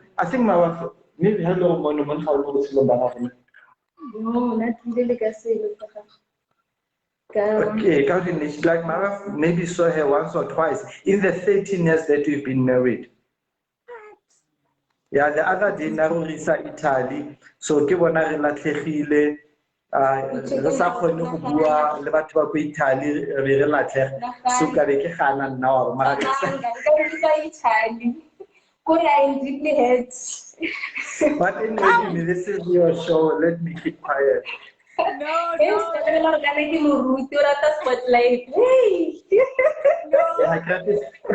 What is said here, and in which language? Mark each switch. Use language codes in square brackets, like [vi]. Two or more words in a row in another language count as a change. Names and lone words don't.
[en] I think my wife, maybe hello, monument, how long is it? No, not really. Okay, like my wife maybe saw her once or twice in the 13 years that we've been married. Yeah, the other day [tn] Narurisa Italy, so ke bona re latlhegile re sa kgone go bua le batho ba ko Italy re re latlhege so ka be ke gana nna wa mara [en] Italy. I'm deeply hurt. But anyway, this is your show, let me keep quiet. No. Yeah, I got it.